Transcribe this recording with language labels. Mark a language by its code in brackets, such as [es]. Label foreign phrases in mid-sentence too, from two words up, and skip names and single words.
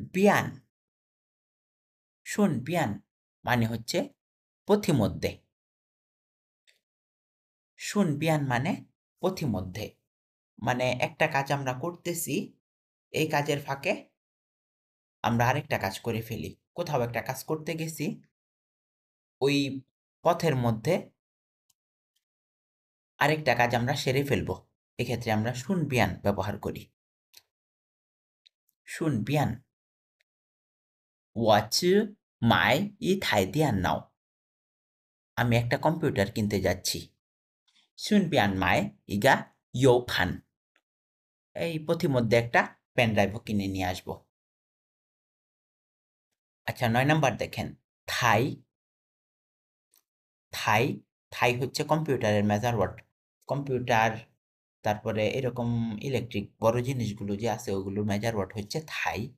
[bn] বিয়ান মানে হচ্ছে পথিমধ্যে শুন বিয়ান মানে পথিমধ্যে মানে একটা কাজ আমরা করতেছি এই কাজের ফাঁকে আমরা আরেকটা কাজ করে ফেলি কোথাও একটা কাজ করতে গেছি ওই পথের মধ্যে আরেকটা কাজ আমরা সেরে ফেলবো এক্ষেত্রে আমরা শুন বিয়ান ব্যবহার করি [zh] 顺便我去买一台电脑 [bn] আমি একটা কম্পিউটার কিনতে যাচ্ছি [zh] 顺便买一个优盘 [bn] এই পথিমধ্যে একটা [en] pen driveও [bn] কিনে নিয়ে আসবো আচ্ছা 9 নাম্বার দেখেন থাই থাই থাই হচ্ছে কম্পিউটারের [en] measure word [bn] কম্পিউটার তারপরে এরকম ইলেকট্রিক বড় জিনিসগুলো যে আছে ওগুলোর [en] measure word [bn] হচ্ছে থাই